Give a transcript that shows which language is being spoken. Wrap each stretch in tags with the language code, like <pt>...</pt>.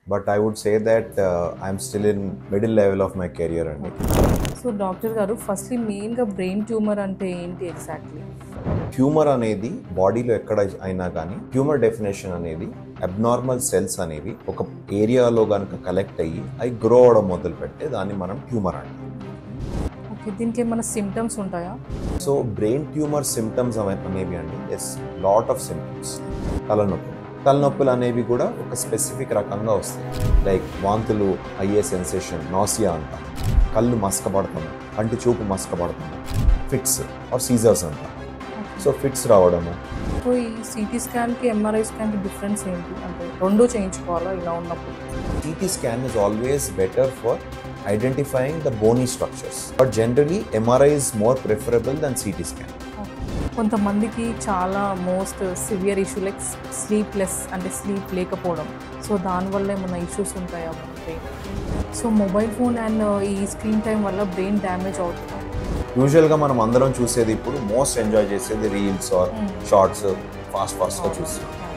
<en>But I would say that I'm still in middle level of my career అండి.</en> <te>So doctor గారు firstly మెయిన్గా brain tumour అంటే ఏంటి exactly? Tumour అనేది బాడీలో ఎక్కడ అయినా కానీ ట్యూమర్ డెఫినేషన్ అనేది అబ్నార్మల్ సెల్స్ అనేవి ఒక ఏరియాలో కనుక కలెక్ట్ అయ్యి అవి గ్రో అవడం మొదలు పెడితే దాన్ని మనం ట్యూమర్ అంటాం. ఓకే, దీనికి ఏమైనా సిమ్టమ్స్ ఉంటాయా? సో బ్రెయిన్ ట్యూమర్ సిమ్టమ్స్ అనేవి అండి ఎస్ లాట్ ఆఫ్ సిమ్టమ్స్. తలనొప్పులు అనేవి కూడా ఒక స్పెసిఫిక్ రకంగా వస్తాయి. లైక్ వాంతులు అయ్యే సెన్సేషన్, నాసియా అంటాం, కళ్ళు మసకపడతాము, కంటి చూపు మసకపడతాము, ఫిట్స్ ఆర్ సీజర్స్ అంటాం. సో ఫిట్స్ రావడము. సో ఈ సిటీ స్కాన్కి ఎంఆర్ఐ స్కాన్కి డిఫరెన్స్ ఏంటి? అంటే రెండు చేయించుకోవాలా ఇలా ఉన్నప్పుడు?</te> <en>CT scan is always better for identifying the bony structures. But generally, MRI is more preferable than CT scan.</en> <te>కొంతమందికి చాలా most severe issue like sleepless, అంటే స్లీప్ లేకపోవడం. సో దానివల్ల ఏమైనా ఇష్యూస్ ఉంటాయా brain? So mobile phone and ఈ screen time వల్ల brain damage అవుతుంది. యూజువల్గా మనం అందరం చూసేది ఇప్పుడు మోస్ట్ ఎంజాయ్ చేసేది రీల్స్ ఆర్ షార్ట్స్ ఫాస్ట్గా చూస్తాం.</te>